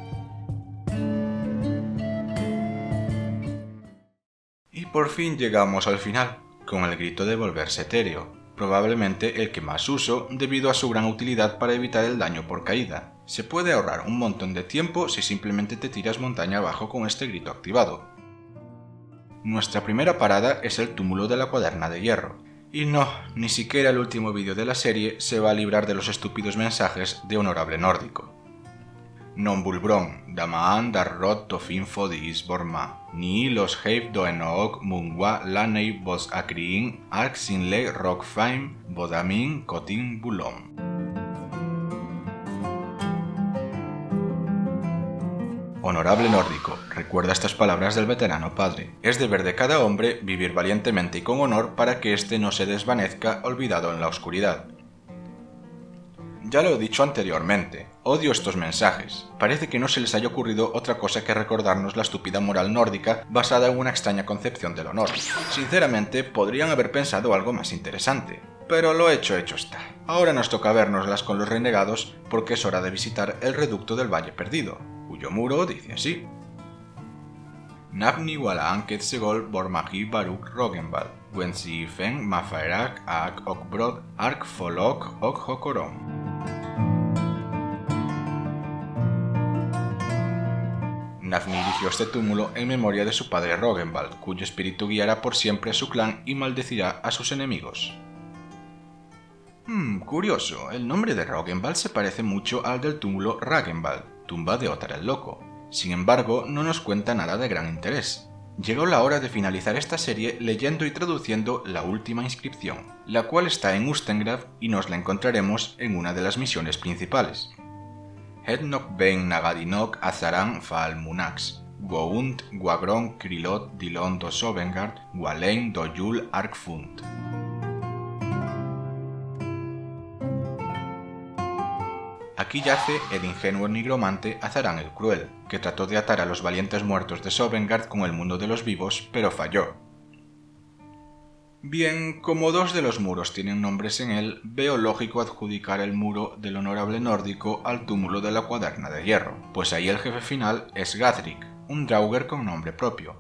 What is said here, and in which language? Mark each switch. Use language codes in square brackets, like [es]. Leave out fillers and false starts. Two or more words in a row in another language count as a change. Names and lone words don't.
[es] Y por fin llegamos al final, con el grito de volverse etéreo, probablemente el que más uso debido a su gran utilidad para evitar el daño por caída. Se puede ahorrar un montón de tiempo si simplemente te tiras montaña abajo con este grito activado. Nuestra primera parada es el túmulo de la Cuaderna de Hierro. Y no, ni siquiera el último vídeo de la serie se va a librar de los estúpidos mensajes de Honorable Nórdico. Non bulbron, damaan darrot tofin fodis borma, ni los heif doenook mungwa lanei bos akriin ark sinle rockfaim bodamin kotin bulom. Honorable Nórdico, recuerda estas palabras del veterano padre. Es deber de cada hombre vivir valientemente y con honor para que éste no se desvanezca olvidado en la oscuridad. Ya lo he dicho anteriormente, odio estos mensajes. Parece que no se les haya ocurrido otra cosa que recordarnos la estúpida moral nórdica basada en una extraña concepción del honor. Sinceramente, podrían haber pensado algo más interesante. Pero lo hecho está. Ahora nos toca vernoslas con los renegados porque es hora de visitar el reducto del Valle Perdido, cuyo muro dice así. Nafni wala anket segol bormagi baruk rogenbal, wensi fen mafaerak ak okbrod ark folok ok hokorom. Nafni erigió este túmulo en memoria de su padre Rogenvald, cuyo espíritu guiará por siempre a su clan y maldecirá a sus enemigos. Curioso, el nombre de Rogenvald se parece mucho al del túmulo Ragenvald, tumba de Ottar el Loco. Sin embargo, no nos cuenta nada de gran interés. Llegó la hora de finalizar esta serie leyendo y traduciendo la última inscripción, la cual está en Ustengrav y nos la encontraremos en una de las misiones principales. Hednok ben nagadinok azaran faal munax, gount guagron krilot dilon do Sovengard, walein do yul arkfunt. Aquí yace el ingenuo nigromante Azarán el Cruel, que trató de atar a los valientes muertos de Sovengard con el mundo de los vivos, pero falló. Bien, como dos de los muros tienen nombres en él, veo lógico adjudicar el muro del Honorable Nórdico al túmulo de la Cuaderna de Hierro, pues ahí el jefe final es Gathric, un Draugr con nombre propio.